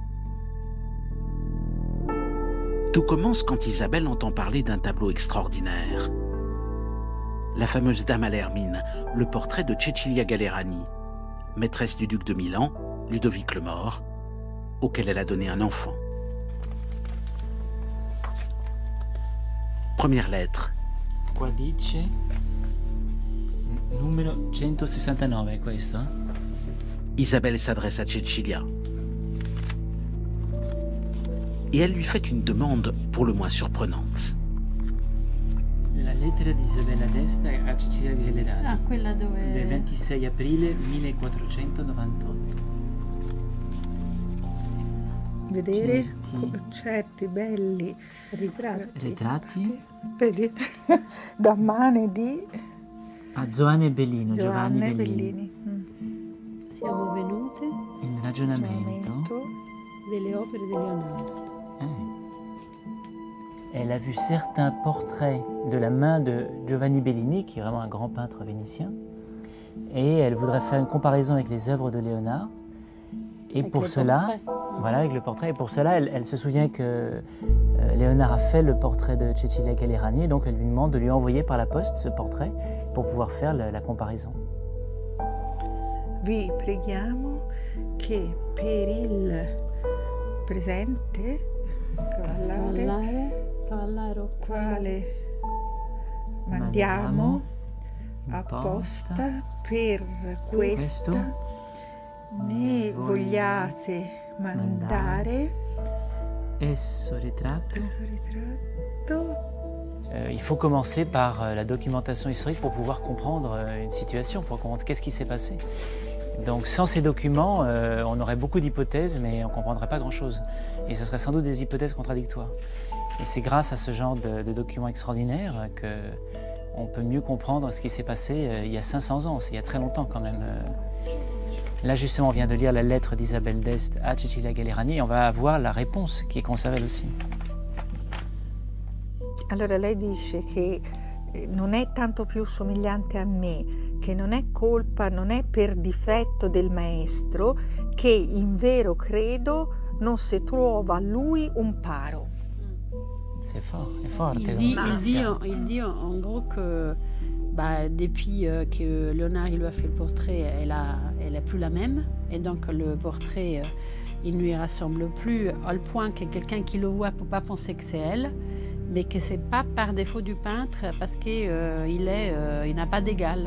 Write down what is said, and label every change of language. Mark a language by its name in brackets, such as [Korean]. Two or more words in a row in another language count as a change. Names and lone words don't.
[French] Tout commence quand Isabelle entend parler d'un tableau extraordinaire. La fameuse Dame à l'hermine, le portrait de Cecilia Gallerani, maîtresse du duc de Milan, Ludovic le Mort, auquel elle a donné un enfant. Première lettre. [Italian] Qua dice numero 169, è questo? [French] Isabelle s'adresse à Cecilia. Et elle lui fait une demande pour le moins surprenante. [Italian] La lettera di Isabella d'Este a Cecilia Gallerani. Ah, quella dove... Del 26 aprile 1498. Vedere certi belli Ritratti vedi da mani di a Giovanni Bellino. Giovanni Bellini. Siamo venute Il ragionamento. delle opere di Leonardo. [French] Elle a vu certains portraits de la main de Giovanni Bellini, qui est vraiment un grand peintre vénitien, et elle voudrait faire une comparaison avec les œuvres de Léonard. Et Avec pour les cela, portraits. voilà, avec le portrait, et pour cela, elle se souvient que Léonard a fait le portrait de Cecilia Gallerani, donc elle lui demande de lui envoyer par la poste ce portrait pour pouvoir faire la comparaison. [Italian] Vi preghiamo che per il presente Cavallaro. quale mandiamo apposta per questa ne vogliate mandare Esso ritratto. questo ritratto. [French] Il faut commencer par la documentation historique pour pouvoir comprendre une situation, pour comprendre qu'est-ce qui s'est passé. Donc sans ces documents, on aurait beaucoup d'hypothèses, mais on ne comprendrait pas grand-chose. Et ce serait sans doute des hypothèses contradictoires. Et c'est grâce à ce genre de documents extraordinaires qu'on peut mieux comprendre ce qui s'est passé il y a 500 ans, c'est il y a très longtemps quand même. Là justement, on vient de lire la lettre d'Isabelle d'Este à Cecilia Gallerani et on va avoir la réponse qui est conservée elle aussi. [Italian] Allora lei dice che non è tanto più somigliante a me, che non è colpa, non è per difetto del maestro, che in vero credo non si trova a lui un paro. [French] C'est fort, c'est fort. Il dit en gros que depuis que Léonard il lui a fait le portrait, elle a plus la même. Et donc le portrait, il ne lui ressemble plus, au point que quelqu'un qui le voit ne peut pas penser que c'est elle, mais que ce n'est pas par défaut du peintre, parce qu'il il n'a pas d'égal.